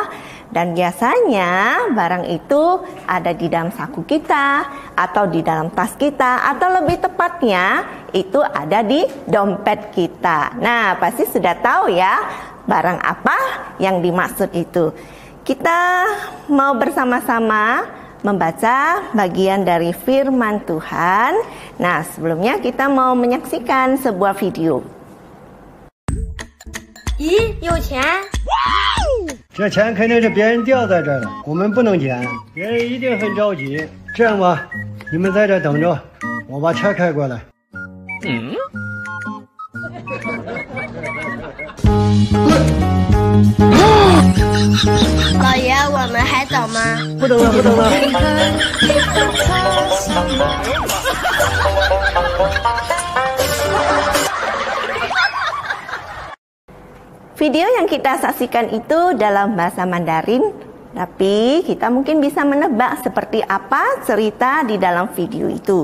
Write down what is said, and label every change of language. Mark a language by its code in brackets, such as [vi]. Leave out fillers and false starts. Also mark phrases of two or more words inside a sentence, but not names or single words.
[id] Dan biasanya barang itu ada di dalam saku kita, atau di dalam tas kita, atau lebih tepatnya itu ada di dompet kita. Nah, pasti sudah tahu ya barang apa yang dimaksud itu. Kita mau bersama-sama membaca bagian dari firman Tuhan. Nah, sebelumnya kita mau menyaksikan sebuah video. [zh] 咦，有钱？这钱肯定是别人掉在这儿了，我们不能捡，别人一定很着急。这样吧，你们在这等着，我把车开过来。老爷，我们还等吗？不等了，不等了。 [id] Video yang kita saksikan itu dalam bahasa Mandarin, tapi kita mungkin bisa menebak seperti apa cerita di dalam video itu.